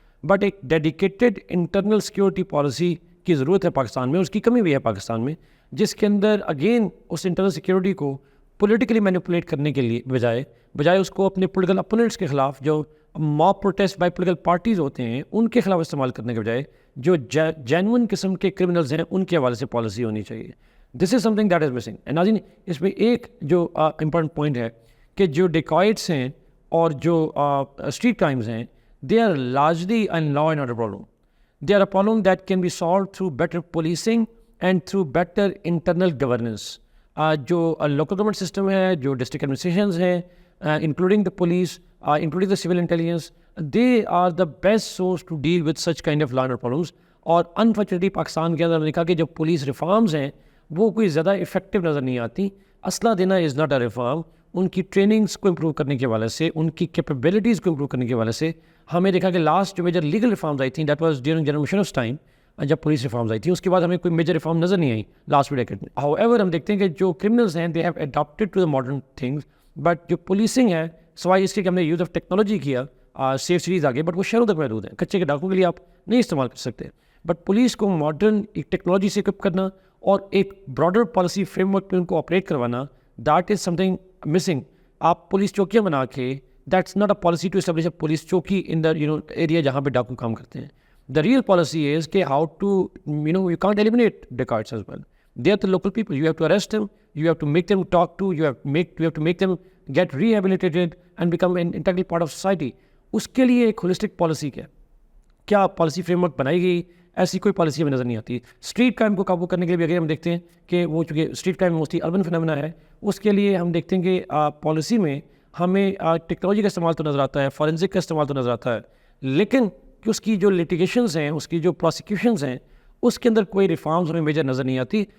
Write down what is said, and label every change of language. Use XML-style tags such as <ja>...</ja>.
<ur>But ایک dedicated internal security policy کی ضرورت ہے پاکستان میں, اس کی کمی بھی ہے پاکستان میں, جس کے اندر اگین اس انٹرنل سیکورٹی کو پولیٹیکلی مینیپولیٹ کرنے کے لیے بجائے اس کو اپنے پولیٹیکل اپوننٹس کے خلاف, جو mob protest by political parties ہوتے ہیں ان کے خلاف استعمال کرنے کے بجائے جو جینون قسم کے کرمنلز ہیں ان کے حوالے سے پالیسی ہونی چاہیے.</ur> <en>This is something that is missing.</en> <ur>And ناظرین, اس میں ایک جو امپورٹنٹ پوائنٹ ہے کہ جو ڈیکوائٹس ہیں اور جو اسٹریٹ کرائمز ہیں,</ur> <en>They are largely in law and order problem. They are a problem that can be solve through better policing and through better internal governance.</en> <ur>جو لوکل گورنمنٹ سسٹم ہے, جو ڈسٹرکٹ ایڈمنسٹریشنز ہیں,</ur> <en>Including the police, including the civil intelligence, they are the best source to deal with such kind of law and order problems.</en> <ur>اور unfortunately Pakistan کے اندر ہم نے کہا کہ جو پولیس ریفارمز ہیں وہ کوئی زیادہ افیکٹو نظر نہیں آتی. اسلحہ دینا</ur> <en>Is not a reform.</en> <ur>ان کی ٹریننگس کو امپروو کرنے کے حوالے سے, ان کی کیپیبلٹیز کو امپروو کرنے کے حوالے سے ہمیں دیکھا کہ لاسٹ جو میجر لیگل ریفارمز آئی تھیں</ur> <en>that was during</en> <ur>general مشرف's time, جب پولیس ریفارمز آئی تھیں, اس کے بعد ہمیں کوئی میجر ریفارم نظر نہیں آئی لاسٹ ڈیکیڈ میں. ہاؤ ایور ہم دیکھتے ہیں کہ جو کرمنلز ہیں</ur> <en>they have adapted to the modern things,</en> <ur>but جو پولیسنگ ہے سوائے اس کے کہ ہم نے یوز آف ٹیکنالوجی کیا, سیف سیریز آگے, بٹ وہ شہروں تک محدود ہیں. کچے کے ڈاکوں کے لیے آپ نہیں استعمال کر سکتے. بٹ پولیس کو ماڈرن ایک ٹیکنالوجی سے اکوپ کرنا اور ایک براڈر پالیسی فریم ورک پہ ان کو آپریٹ کروانا,</ur> <en>That is something missing.</en> <ur>آپ پولیس چوکیاں بنا کے,</ur> <en>that's not a policy to establish a police چوکی in the area</en> <ur>جہاں پہ ڈاکو کام کرتے ہیں.</ur> <en>The real policy is how to, you can't eliminate dacoits as well. They are the local people. You have to arrest them. You have to make them talk to. You have to make them get rehabilitated and become an integral part of society.</en> <ur>اس کے لیے ایک holistic policy کیا policy frame work بنائی گئی ایسی کوئی policy ہمیں نظر نہیں آتی. اسٹریٹ کرائم کو قابو کرنے کے لیے بھی اگر ہم دیکھتے ہیں کہ وہ چونکہ street crime mostly urban phenomenon ہے, اس کے لیے ہم دیکھتے ہیں کہ پالیسی میں ہمیں ٹیکنالوجی کا استعمال تو نظر آتا ہے, فورینسک کا استعمال تو نظر آتا ہے, لیکن کہ اس کی جو لیٹیگیشنز ہیں, اس کی جو پروسیکیوشنز ہیں, اس کے اندر کوئی ریفارمز ہمیں میجر نظر نہیں آتی.</ur>